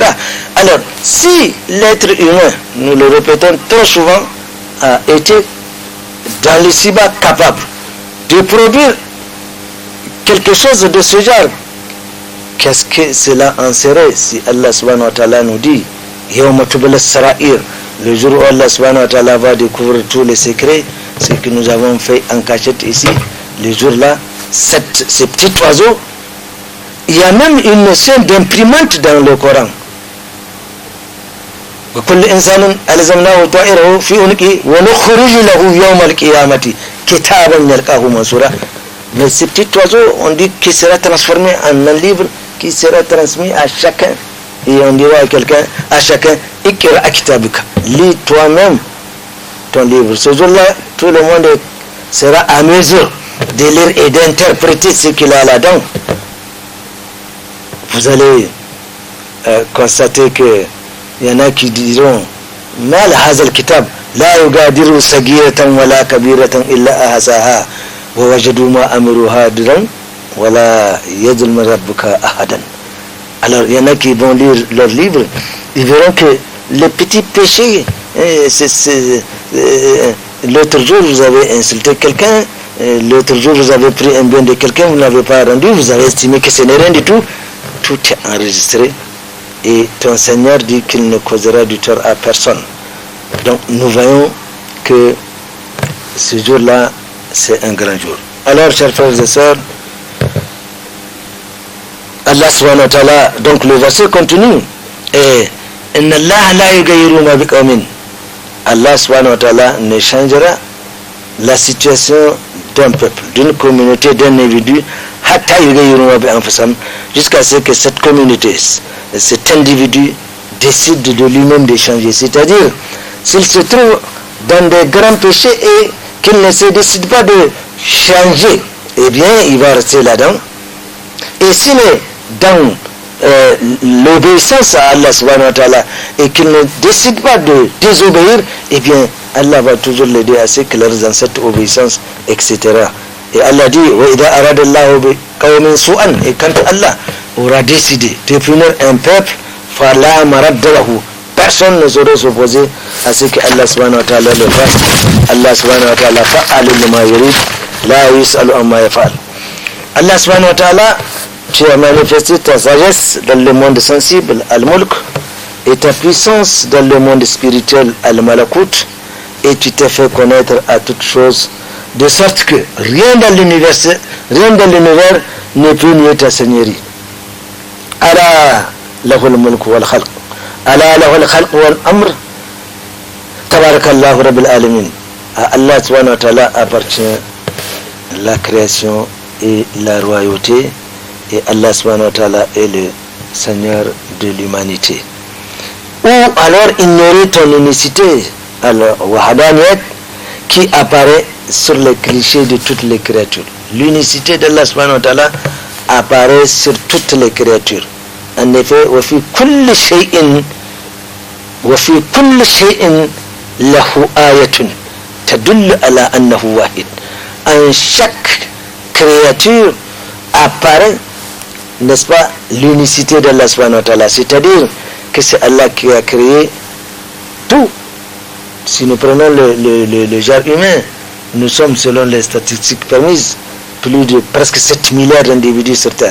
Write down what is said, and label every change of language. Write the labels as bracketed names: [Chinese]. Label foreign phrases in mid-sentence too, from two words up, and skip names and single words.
[French] Alors, si l'être humain, nous le répétons trop souvent, a été dans le cyber capable de produire quelque chose de ce genre, qu'est-ce que cela en serait si Allah [Arabic] سبحانه وتعالى [French] nous dit [Arabic] يوم تبلى السرائر, [French] le jour où Allah [Arabic] سبحانه وتعالى [French] va découvrir tous les secrets, ce que nous avons fait en cachette ici, le jour-là, ces petits oiseaux, il y a même une notion d'imprimante dans le Coran. [Arabic] وكل إنسان ألزمناه طائره في عنقه ونخرج له يوم القيامة كتابا يلقاه منشورا. [French] Mais ces petits oiseaux, on dit qu'il sera transformé en un livre qui sera transmis à chacun. Et on dira à quelqu'un, à chacun, [Arabic] اقرأ كتابك, [French] lis toi-même ton livre. Ce jour-là, tout le monde sera à mesure de lire et d'interpréter ce qu'il a là-dedans. Vous allez constater que il y en a qui diront [Arabic] مال هذا الكتاب لا يغادر صغيرة ولا كبيرة إلا أحصاها ووجدوا ما عملوا حاضرا ولا يظلم ربك أحدا. [French] Alors il y en a qui vont lire leur livre, ils verront que les petits péchés, l'autre jour vous avez insulté quelqu'un, l'autre jour vous avez pris un bien de quelqu'un, vous n'avez pas rendu, vous avez estimé que ce n'est rien du tout, tout est enregistré. Et ton Seigneur dit qu'il ne causera du tort à personne. Donc nous voyons que ce jour-là, c'est un grand jour. Alors, chers frères et sœurs, Allah [Arabic] سبحانه وتعالى, [French] donc le verset continue, et [Arabic] إن الله لا يغير ما بقوم. [French] Allah [Arabic] سبحانه وتعالى [French] ne changera la situation d'un peuple, d'une communauté, d'un individu, [Arabic] حتى يغيروا ما بأنفسهم, [French] jusqu'à ce que cette communauté, cet individu décide de lui-même de changer. C'est-à-dire, s'il se trouve dans des grands péchés et qu'il ne se décide pas de changer, eh bien, il va rester là-dedans. Et s'il est dans l'obéissance à Allah [Arabic] سبحانه وتعالى [French] et qu'il ne décide pas de désobéir, eh bien, Allah va toujours l'aider à ce que leurs ancêtres obéissance, etc. Et Allah dit, [Arabic] وَإِذَا أَرَادَ اللَّهُ بِقَوْمٍ سُوءًا, [French] et quand Allah aura décidé de punir un peuple, [Arabic] فَلَا مَرَدَّ لَهُ, [French] personne ne saurait s'opposer à ce que Allah [Arabic] سبحانه وتعالى [French] le fasse. [Arabic] الله سبحانه وتعالى فعال لما يريد، لا يسأل عما يفعل. الله سبحانه وتعالى, [French] tu as manifesté ta sagesse dans le monde sensible, al-mulk, et ta puissance dans le monde spirituel, al-malakut, et tu t'es fait connaître à toutes choses, de sorte que rien dans l'univers ne peut nier ta seigneurie. [Arabic] ألا له الملك والخلق، ألا له الخلق والأمر، تبارك الله رب العالمين. [French] À Allah [Arabic] سبحانه وتعالى [French] appartient la création et la royauté, et Allah [Arabic] سبحانه وتعالى [French] est le Seigneur de l'humanité. Ou alors ignorer ton unicité, alors Wahadaniyat, qui apparaît sur les clichés de toutes les créatures. L'unicité d'Allah [Arabic] سبحانه وتعالى [French] apparaît sur toutes les créatures. En effet, [Arabic] وَفِي كُلِّ شَيْءٍ لَهُ آيَةٌ تَدُلُّ عَلَى أَنَّهُ وَاحِدٌ. [French] En chaque créature apparaît, n'est-ce pas, l'unicité d'Allah [Arabic] سبحانه وتعالى, [French] c'est-à-dire que c'est Allah qui a créé tout. Si nous prenons le genre humain, nous sommes, selon les statistiques permises, plus de presque 7 milliards d'individus sur Terre.